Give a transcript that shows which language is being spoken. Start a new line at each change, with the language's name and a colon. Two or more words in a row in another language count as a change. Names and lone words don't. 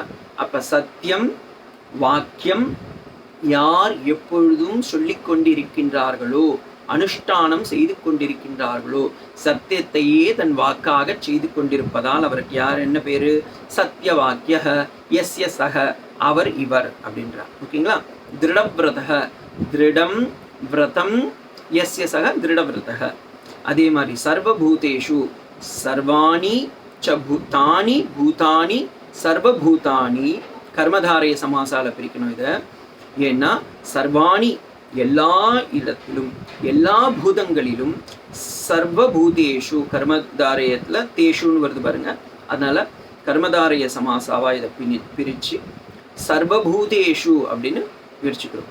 Tamil: அப்போ சத்தியம் வாக்கியம் யார் எப்பொழுதும் சொல்லிக் கொண்டிருக்கின்றார்களோ, அனுஷ்டானம் செய்து கொண்டிருக்கின்றார்களோ, சத்தியத்தையே தன் வாக்காக செய்து கொண்டிருப்பதால் அவருக்கு யார் என்ன பேரு?
Sanskrit: सत्य वाक्य यस्य सः,
Tamil: அவர் இவர் அப்படின்றார். ஓகேங்களா?
Sanskrit: दृढव्रत दृढं व्रतं यस्य सः दृढव्रत.
Tamil: அதே மாதிரி
Sanskrit: सर्वभूतेषु सर्वाणि च भूतानि भूतानि सर्वभूतानि,
Tamil: கர்மதாரய சமாசால பிரிக்கணும் இதை. ஏன்னா சர்வாணி எல்லா இடத்திலும், எல்லா பூதங்களிலும், சர்வபூதேஷு கர்மதாரயத்தில் தேஷுன்னு வருது பாருங்க, அதனால கர்மதாரய சமாசாவா இதை பிரித்து சர்வபூதேஷு அப்படின்னு பிரிச்சுக்கிறோம்.